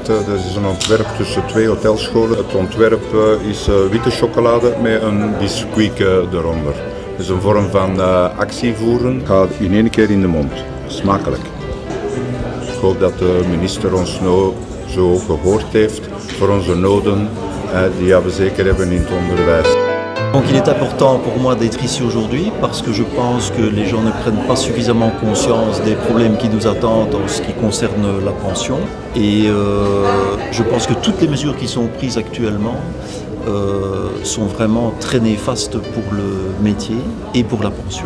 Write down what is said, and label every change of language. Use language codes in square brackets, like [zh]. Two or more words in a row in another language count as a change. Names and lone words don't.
[nl] Dat is een ontwerp tussen 2 hotelscholen. Het ontwerp is witte chocolade met een biscuit eronder. Het is een vorm van actie voeren. Gaat in één keer in de mond. Smakelijk. Ik hoop dat de minister ons nou zo gehoord heeft voor onze noden die we zeker hebben in het onderwijs. [fr] Donc il est important pour moi d'être ici aujourd'hui parce que je pense que les gens ne prennent pas suffisamment conscience des problèmes qui nous attendent en ce qui concerne la pension. Et je pense que toutes les mesures qui sont prises actuellement sont vraiment très néfastes pour le métier et pour la pension.